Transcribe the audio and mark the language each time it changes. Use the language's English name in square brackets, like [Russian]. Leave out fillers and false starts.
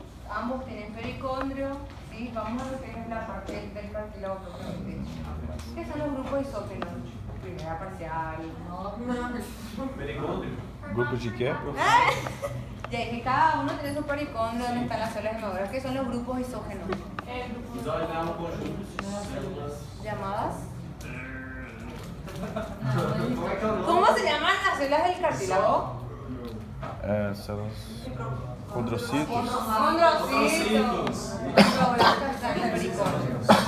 [Spanish] Ambos tienen pericondrio, ¿sí? Vamos a lo que es la parte del cartílago propiamente. ¿Qué son los grupos isógenos? Primera parcial, [Portuguese] Pericôndrio. Grupos de quê? [Spanish] Ya que cada uno tiene su pericondrio donde están las células gemadoras, que son los grupos isógenos. [Portuguese] Nós olhamos conjuntos, células. [Spanish] ¿Llamadas? ¿Cómo se llaman las células del cartílago? Células condrocitos. Condrocitos. Están en el pericondrio.